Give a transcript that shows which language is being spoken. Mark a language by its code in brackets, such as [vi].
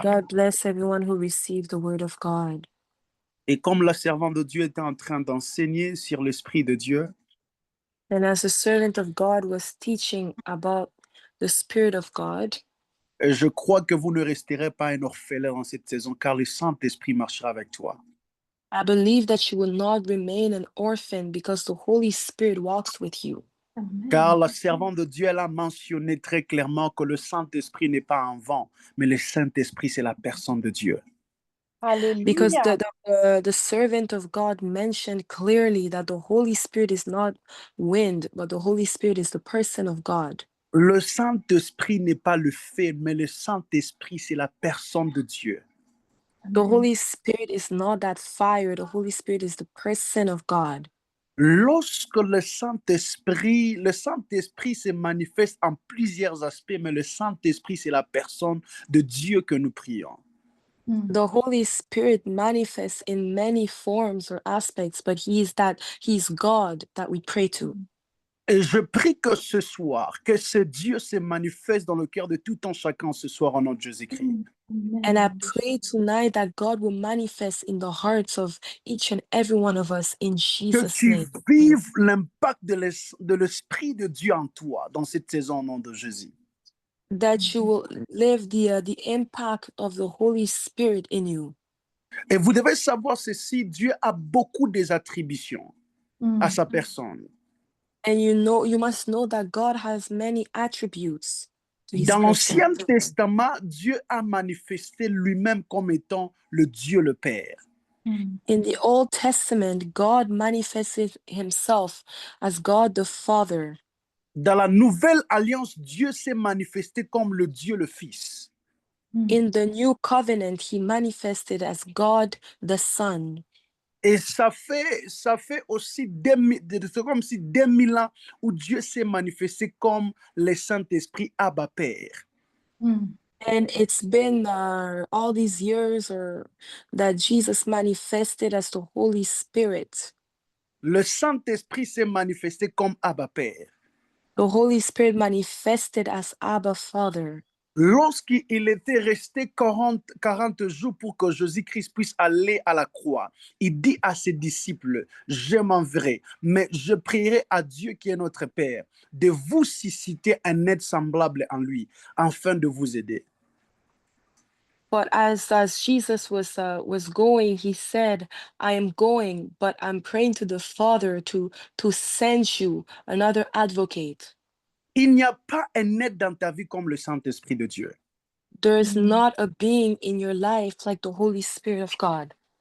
[en] God bless everyone who received the word of God. [fr] Et comme la servante de Dieu était en train d'enseigner sur l'Esprit de Dieu, [en] And as the servant of God was teaching about the Spirit of God, [fr] je crois que vous ne resterez pas un orphelin en cette saison, car le Saint-Esprit marchera avec toi. [en] I believe that you will not remain an orphan because the Holy Spirit walks with you. [fr] Car la servante de Dieu, elle a mentionné très clairement que le Saint-Esprit n'est pas un vent, mais le Saint-Esprit, c'est la personne de Dieu. [en] Because the servant of God mentioned clearly that the Holy Spirit is not wind, but the Holy Spirit is the person of God. [fr] Le Saint-Esprit n'est pas le fait, mais le Saint-Esprit, c'est la personne de Dieu. [en] The Holy Spirit is not that fire. The Holy Spirit is the person of God. [fr] Lorsque le Saint-Esprit se manifeste en plusieurs aspects, mais le Saint-Esprit, c'est la personne de Dieu que nous prions. [en] The Holy Spirit manifests in many forms or aspects, but He's God that we pray to. [fr] Et je prie que ce soir, que ce Dieu se manifeste dans le cœur de tout un chacun ce soir au nom de Jésus-Christ. [en] And I pray tonight that God will manifest in the hearts of each and every one of us in [fr] Que [en] Jesus' [fr] tu [en] name. [fr] vives l'impact de l'Esprit de Dieu en toi dans cette saison au nom de Jésus. [en] That you will live the impact of the Holy Spirit in you. [fr] Et vous devez savoir ceci, Dieu a beaucoup des attributions à sa personne. [en] And you must know that God has many attributes to His [fr] Dans [en] person. [fr] l'Ancien Testament, Dieu a manifesté lui-même comme étant le Dieu le Père. [en] In the Old Testament, God manifested himself as God the Father. [fr] Dans la nouvelle alliance, Dieu s'est manifesté comme le Dieu le Fils. [en] In the New Covenant, he manifested as God the Son. [fr] Et ça fait aussi c'est comme si 2000 ans où Dieu s'est manifesté comme le Saint-Esprit Abba Père. [en] And it's been all these years that Jesus manifested as the Holy Spirit. [fr] Le Saint-Esprit s'est manifesté comme Abba Père. [en] The Holy Spirit manifested as Abba Father. [fr] Lorsqu'il était resté 40 jours pour que Jésus-Christ puisse aller à la croix, il dit à ses disciples, je m'en vais, mais je prierai à Dieu qui est notre Père, de vous susciter un aide semblable en lui, afin de vous aider. [en] But as Jesus was going, he said, I am going, but I'm praying to the Father to send you another advocate. [fr] Il n'y a pas un aide dans ta vie comme le Saint-Esprit de Dieu. [en] There's not a being in your life like the Holy Spirit of God.